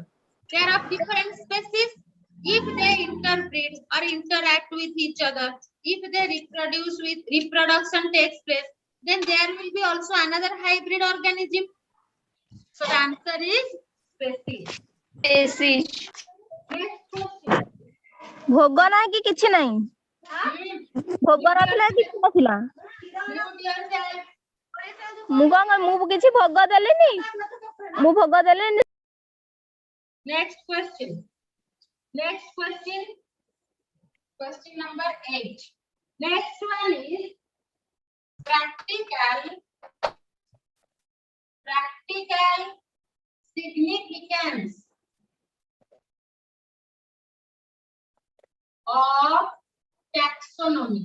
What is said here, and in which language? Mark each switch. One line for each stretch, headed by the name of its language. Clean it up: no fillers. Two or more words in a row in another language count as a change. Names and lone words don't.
English: They are of different species. If they interbreed or interact with each other, if they reproduction takes place, then there will be also another hybrid organism. So the answer is species. species. Next question.
Odia: ଭୋଗ ନାହିଁ କି କିଛି ନାହିଁ ଭୋଗ ନଥିଲା କିଛି ନଥିଲା
English: Mute yourself.
Odia: ମୁଁ କଣ ମୁଁ କିଛି ଭୋଗ ଦେଲିନି ମୁଁ ଭୋଗ ଦେଲିନି
English: Next question. Next question. Question number 8. Next one is practical significance of taxonomy.